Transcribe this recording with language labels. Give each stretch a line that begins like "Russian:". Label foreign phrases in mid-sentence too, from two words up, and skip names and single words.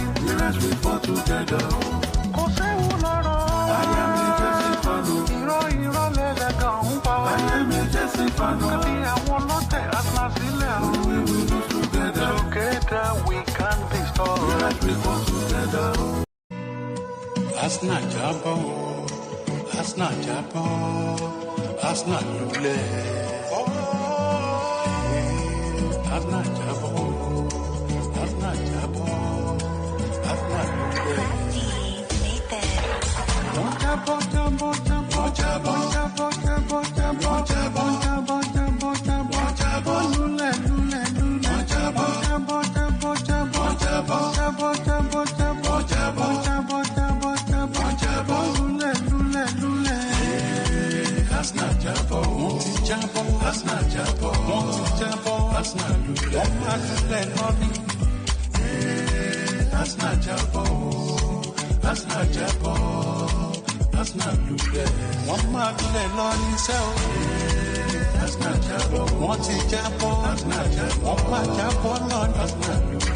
English: We rise, we fall together. I am a Chelsea fan. I am a Chelsea fan. We will lose together. Together we can be strong. We rise, we fall together.
Yoruba: Arsenal jabo, Arsenal jabo, Arsenal lule. Arsenal jabo, Arsenal jabo, Arsenal lule. Jabo, jabo, jabo, jabo, jabo, jabo, jabo, jabo, jabo, jabo, jabo, jabo, lule, lule, lule. Jabo, jabo, jabo, jabo, jabo, jabo, jabo, jabo, jabo, jabo, jabo, jabo, lule, lule, lule. Arsenal jabo, monti jabo, Arsenal jabo, monti jabo, Arsenal lule, lule, lule. Arsenal jabo, Arsenal jabo, Arsenal lule. Wọ́n máa lulẹ̀ lọ ní iṣẹ́ o. Arsenal jabo, wọ́n ti jábọ́. Arsenal jabo, wọ́n máa jábọ́ lọ ní Arsenal lule.